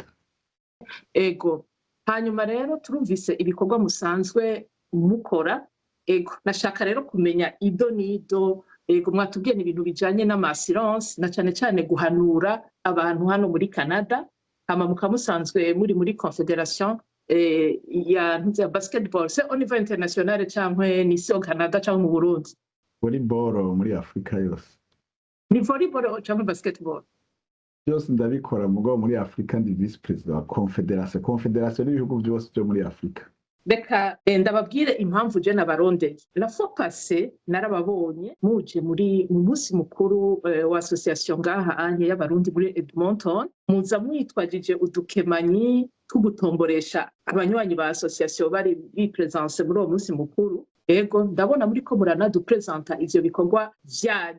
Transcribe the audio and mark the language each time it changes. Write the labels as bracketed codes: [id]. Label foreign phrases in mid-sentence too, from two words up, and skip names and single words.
[rn] Ego hanyuma rero turumvise ibikorwa musanzwe mukora. Ego nashaka rero kumenya ido nido. Ego mwatubwiye ibintu bijanye n'ama-assurance, na cane cane guhanura abantu hano muri Canada. Hama mukamusanzwe muri confederation ya basketball, [fr] c'est au niveau international [rn] canke ni si [fr] au Canada [rn] canke mu Burundi? Volleyball muri Afrika yose. Ni volleyball canke basketball? Byose ndabikora, mugabo muri Afrika ndi [en] vice president [rn] wa confederation n'ibihugu byose byo muri Afrika. Reka ndababwire impamvu je nabarondeye. [fr] La fois passée [rn] narababonye muje mu munsi mukuru wa association ngaha anye y'abarundi muri Edmonton, muza mwitwajije udukemanyi tugutomboresha abanywanyi ba association bari bipresence muri uwo munsi mukuru. Ego ndabona muri ko muranadupresenta ivyo bikorwa vyanyu.